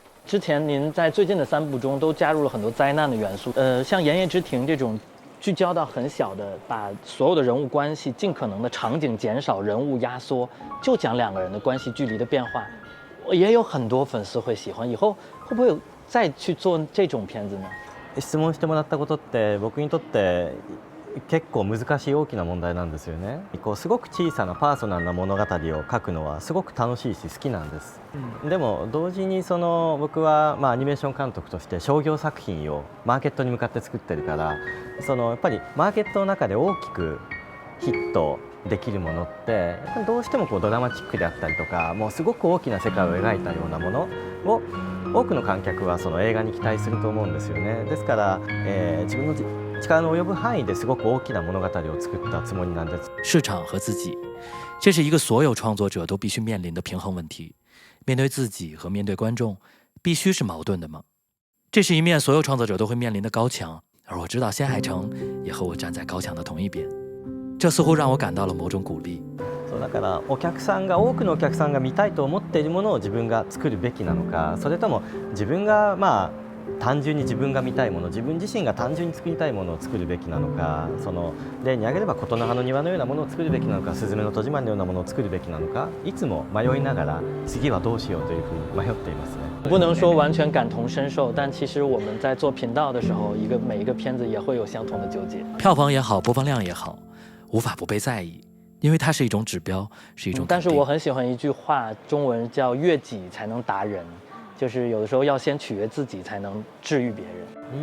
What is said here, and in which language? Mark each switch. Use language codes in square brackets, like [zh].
[zh] 之前您在最近的3部中都加入了很多灾难的元素，像《炎夜之庭》这种聚焦到很小的，把所有的人物关系尽可能的场景减少，人物压缩，就讲2个人的关系距离的变化，也有很多粉丝会喜欢。以后会不会有再去做这种片子呢？ [ja] 質問してもらったことって僕にとって結構難しい大きな問題なんですよね。こうすごく小さなパーソナルな物語を書くのはすごく楽しいし好きなんです、でも同時に僕はアニメーション監督として商業作品をマーケットに向かって作ってるから、やっぱりマーケットの中で大きくヒットできるものってやっぱりどうしてもドラマチックであったりとか、もうすごく大きな世界を描いたようなものを多くの観客は映画に期待すると思うんですよね。ですから、自分の力の及ぶ範囲ですごく大きな物語を作ったつもりなんです。 [zh] 市场和自己，这是一个所有创作者都必须面临的平衡问题。面对自己和面对观众，必须是矛盾的吗？这是一面所有创作者都会面临的高墙，而我知道新海诚也和我站在高墙的同一边，这似乎让我感到了某种鼓励。 [ja] だから多くのお客さんが見たいと思っているものを自分が作るべきなのか、それとも自分が単純に自分が見たいもの、自分自身が単純に作りたいものを作るべきなのか、例に挙げれば琴の葉の庭のようなものを作るべきなのか、すずめの戸締まりのようなものを作るべきなのか、いつも迷いながら次はどうしようというふうに迷っていますね。 [zh] 不能说完全感同身受，但其实我们在做频道的时候，每一个片子也会有相同的纠结。票房也好，播放量也好，无法不被在意，因为它是一种指标，是一种肯定。但是我很喜欢一句话，中文叫"悦己才能达人"。就是有的时候要先取悦自己，才能治愈别人。